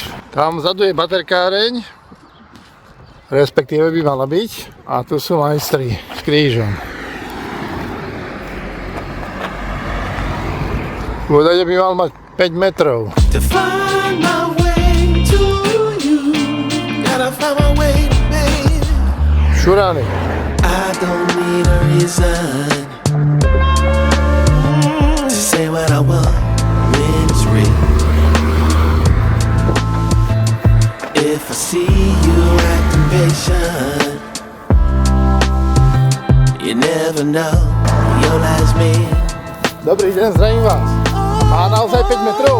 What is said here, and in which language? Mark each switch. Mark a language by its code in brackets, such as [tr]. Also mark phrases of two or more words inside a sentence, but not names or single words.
[sk] Tam vzadu je baterkáreň, respektíve by mala byť, a tu sú majstri s krížom. Údajne by mal mať 5 metrov. Šurány. [en] I don't need a reason to say what I want when it's real. If I see you acting patient, you never know your last meal. [sk] Dobrý deň, zdravím vás. Má naozaj 5 metrov?